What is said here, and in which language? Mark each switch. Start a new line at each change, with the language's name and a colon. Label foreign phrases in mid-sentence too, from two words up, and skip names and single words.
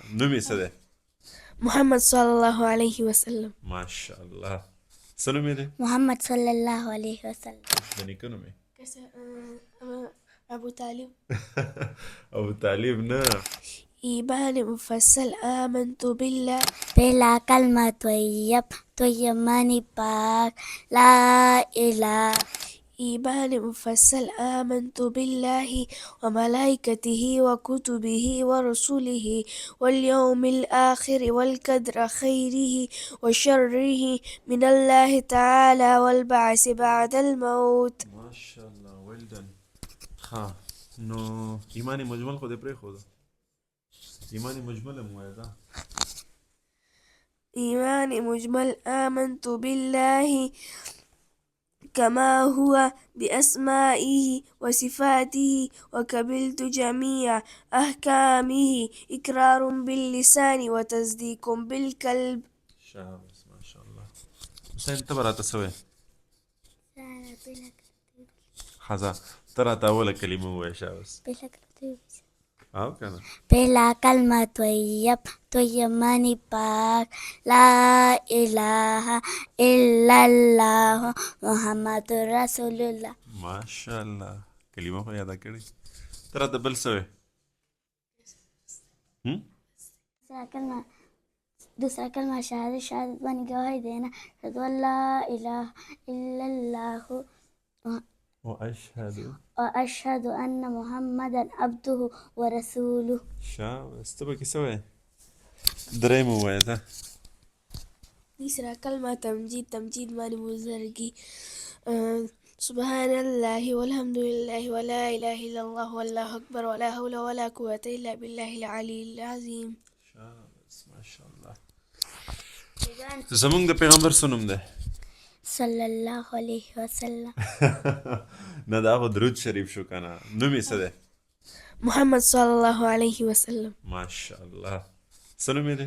Pashto: نوم یې څه دی؟
Arabic: محمد صلی الله علیه وسلم.
Pashto: ماشاءالله. څه نوم یې دی؟
Arabic: محمد صلی الله علیه وسلم.
Pashto: د نیکه نوم یې؟ ابو طالب. ابو طالب نه.
Arabic: ایمان مفصل آمنت بالله.
Urdu: پہلا کلمہ طیب، طیب معنی پاک،
Arabic: لا الہ. إيمان مفصل آمنت بالله وملائكته وكتبه ورسله واليوم الآخر والقدر خيره وشره من الله تعالى والبعث بعد الموت.
Pashto: ماشاءالله
English: well done.
Pashto: ها نو ایمان مجمل خو دې پرېښوده. ایمان مجمل هم وایه دا.
Arabic: إيمان مجمل آمنت بالله كما هو بأسمائه وصفاته وقبلت جميع أحكامه إقرار باللسان وتصديق بالقلب.
Pashto: شاباس ماشاءالله. حسین ته به راته څه وایې؟ ښځه ته راته اوله کلمه ووایه. شاباس. او که نه؟
Urdu: پہلا کلمہ طیب، طیب معنی پاک،
Arabic: لا الہ الا اللہ محمد رسول اللہ.
Pashto: ماشاءالله کلمه خو یاده کړې. ته راته بل څه وایې؟
Urdu: دوسرا کلمہ شہادت، شہادت بانی گواہی دینا.
Arabic: اشہد ان لا الہ الا اللہ واشہد ان محمدا عبدہ ورسولہ.
Pashto: شاباس. ته پکې څه وایې؟ درېیمه ووایه ته.
Urdu: تیسرا کلمہ تمجید، تمجید معنی بزرگی.
Arabic: سبحان الله والحمد لله ولا إله إلا الله والله أكبر ولا حول ولا قوة إلا بالله العلي العظيم.
Pashto: شاباس ماشاءالله. زمونږ د پیغمبر څه نوم دی؟
Arabic: صلی الله علیه وسلم.
Pashto: نه دا خو درود شریف شو که نه. نوم یې څه دی؟
Arabic: محمد صلی الله علیه وسلم.
Pashto: ماشاءالله. څه نوم یې دی؟